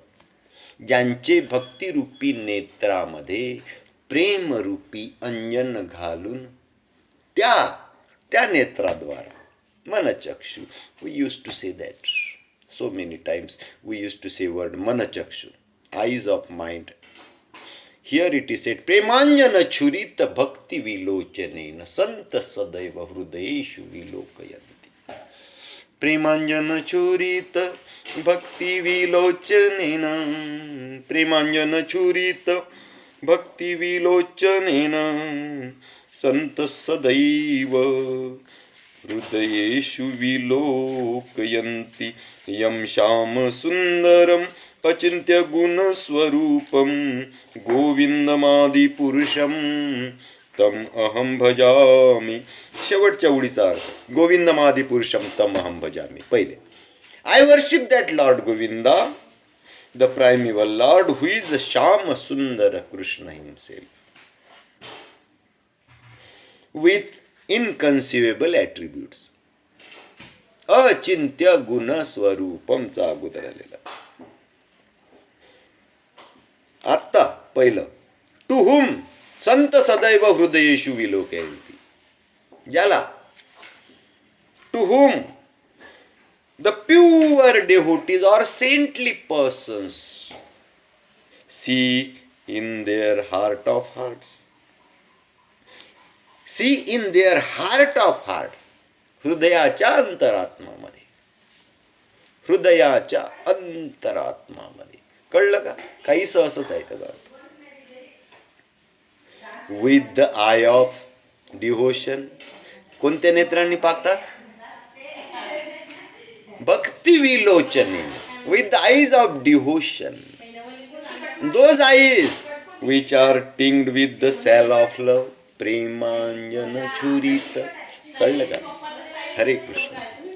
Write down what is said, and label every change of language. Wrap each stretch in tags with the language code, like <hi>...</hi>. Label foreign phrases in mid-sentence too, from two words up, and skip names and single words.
<mr>ज्यांचे भक्तिरूपी नेत्रामध्ये प्रेमरूपी अंजन घालून त्या नेत्राद्वारा मनचक्षु.</mr> <en>We used to say that So many times we used to say word manachakshu, eyes of mind. Here it is said,</en> <sa>प्रेमाञ्जन छुरित भक्ति विलोचनेन सन्तः सदैव हृदयेषु विलोकयन्ति. प्रेमाञ्जन छुरित भक्ति विलोचनेन, प्रेमाञ्जन छुरित भक्ति विलोचनेन सन्तः सदैव हृदयेषु विलोकयन्ति यं श्यामसुन्दरम् अचिन्त्यगुणस्वरूपं गोविन्दमादिपुरुषं तम अहं भजामि.</sa> <mr>शेवटच्या ओळीचा अर्थ</mr> <sa>गोविंदमादिपुरुषम तम अहम भजामि.</sa> <mr>पहिले,</mr> <en>I worship that Lord Govinda, the primeval Lord who is the Shyam Sundar Krishna himself with inconceivable attributes.</en> <sa>अचिंत्य गुण</sa> <mr>स्वरूपमचा अगोदर आलेला. आत्ता पहिलं,</mr> <en>to whom</en> <sa>संत सदैव हृदयेषु विलोकयन्ति.</sa> <mr>ज्याला,</mr> <en>to whom the pure devotees or saintly persons see in their heart of hearts. See in their heart of hearts.</en> <mr>हृदयाच्या अंतरात्मामध्ये, हृदयाच्या अंतरात्मामध्ये. कळलं का? काहीच असंच आहे त्याचा अर्थ.</mr> <en>with the eye of devotion.</en> <mr>कोणत्या नेत्रांनी पाहतात?</mr> <sa>भक्ती विलोचने.</sa> <en>with the eyes of devotion. those eyes which are tinged with the salve of love.</en> <sa>प्रेमांजन छुरीत.</sa> <mr>कळलं का? हरे कृष्ण.</mr>